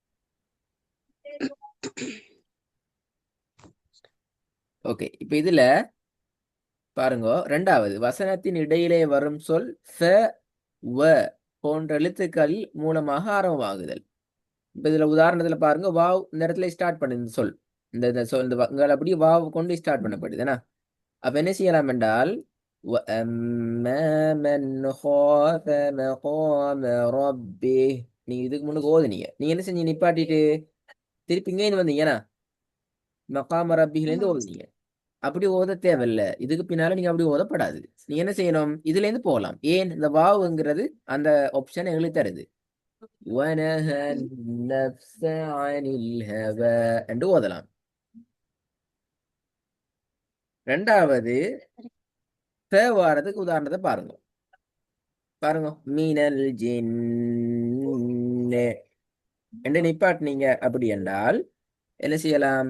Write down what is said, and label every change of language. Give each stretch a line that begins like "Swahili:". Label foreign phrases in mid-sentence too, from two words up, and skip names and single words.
Tamil: ஓகே, இப்ப இதுல பாருங்க, ரெண்டாவது வசனத்தின் இடையிலே வரும் சொல் ஃப வ போன்ற எழுத்துக்கள் மூலமாக ஆரம்பமாகுதல். இப்ப இதுல உதாரணத்துல பாருங்க, வாவ் இந்த இடத்துல ஸ்டார்ட் பண்ணுது இந்த சொல். இந்த சொல் இந்த இங்க அப்படியே வாவ் கொண்டு ஸ்டார்ட் பண்ணப்படுது என்ன? அப்ப என்ன செய்யலாம் என்றால்
Arabic: وَأَمَّا مَنْ خَافَ مَقَامَ رَبِّهِ
Tamil: நீங்க இதுக்கு முன்னுக்கு ஓதுனீங்க. நீங்க என்ன செஞ்சீங்க? நிப்பாட்டிட்டு திருப்பி இங்கே வந்தீங்கன்னா
Arabic: மகாம ரப்பிலேருந்து
Tamil: ஓதுனீங்க. அப்படி ஓத தேவையில்ல. இதுக்கு பின்னால நீங்க அப்படி ஓதப்படாது. நீங்க என்ன செய்யணும்? இதுல இருந்து போகலாம். ஏன் இந்த வாவுங்கிறது அந்த ஆப்ஷன் எங்களுக்கு தருது.
Arabic: وَنَهَى النَّفْسَ عَنِ الْهَوَى
Tamil: என்று ஓதலாம். ரெண்டாவது வாரத்துக்கு உதாரணத்தை பாருங்க. பாருங்க,
Arabic: من الجن
Tamil: என்று நிப்பாட்டினீங்க அப்படி என்றால் என்ன செய்யலாம்?